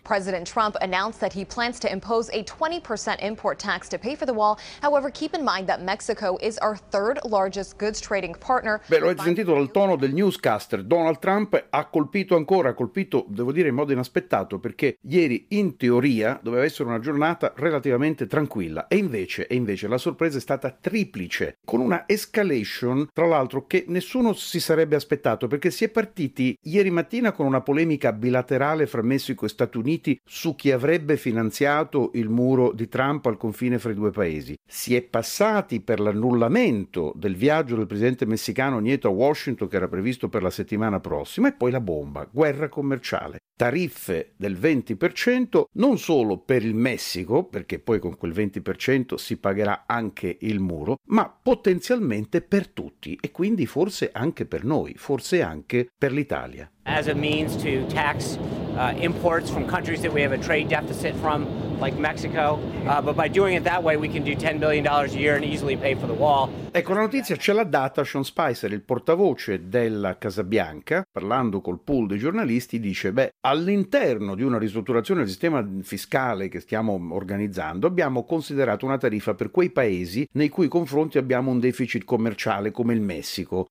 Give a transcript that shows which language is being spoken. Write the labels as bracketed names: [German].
[English] President Trump announced that he plans to impose a 20% import tax to pay for the wall. However, keep in mind that Mexico is our third largest goods trading partner. [Italian] Beh, lo avete sentito dal tono del newscaster. Donald Trump ha colpito, devo dire, in modo inaspettato, perché ieri, in teoria, doveva essere una giornata relativamente tranquilla. E invece, la sorpresa è stata triplice, con una escalation, tra l'altro, che nessuno si sarebbe aspettato, perché si è partito ieri mattina con una polemica bilaterale fra Messico e Stati Uniti su chi avrebbe finanziato il muro di Trump al confine fra i due paesi. Si è passati per l'annullamento del viaggio del presidente messicano Nieto a Washington, che era previsto per la settimana prossima, e poi la bomba, guerra commerciale. Tariffe del 20%, non solo per il Messico, perché poi con quel 20% si pagherà anche il muro, ma potenzialmente per tutti, e quindi forse anche per noi, forse anche per l'Italia. [English] As a means to tax imports from countries that we have a trade deficit from, like Mexico, but by doing it that way we can do $10 billion a year and easily pay for the wall. [Italian] Ecco, la notizia ce l'ha data Sean Spicer, il portavoce della Casa Bianca. Parlando col pool dei giornalisti, dice: beh, all'interno di una ristrutturazione del sistema fiscale che stiamo organizzando, abbiamo considerato una tariffa per quei paesi nei cui confronti abbiamo un deficit commerciale, come il Messico.